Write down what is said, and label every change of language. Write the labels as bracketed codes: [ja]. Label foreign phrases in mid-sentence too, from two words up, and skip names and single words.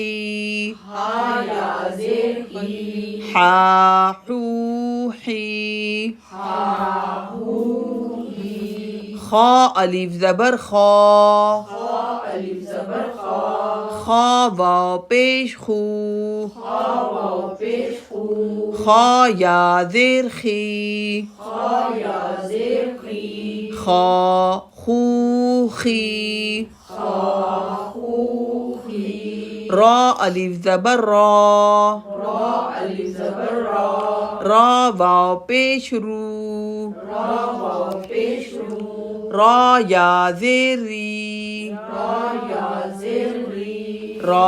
[ur] ہا یا زیر ہی حا حو حی خا الف زبر خا خا الف زبر خا خا واو پیش خو خا واو پیش خو خا یا زیر خی خا یا زیر خی خا خو خی خا خو خی را الف زبر را را الف زبر را را واو پیش رو را واو پیش رو را یا زیر ری را یا زیر ری